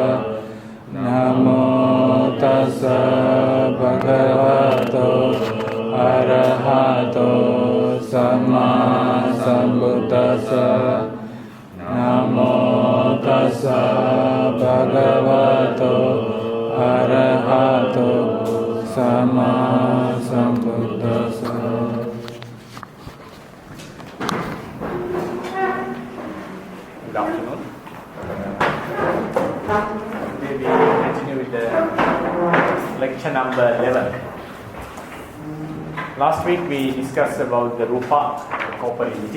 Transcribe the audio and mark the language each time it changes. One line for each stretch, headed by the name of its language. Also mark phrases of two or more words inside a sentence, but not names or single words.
Pali: Namo tassa Bhagavato Arahato Sama Sambuddhassa. Namo tassa Bhagavato Arahato Sama Sambuddhassa.
English: Good afternoon. We will continue with the lecture number 11. Last week we discussed about the rupa, the corporeality.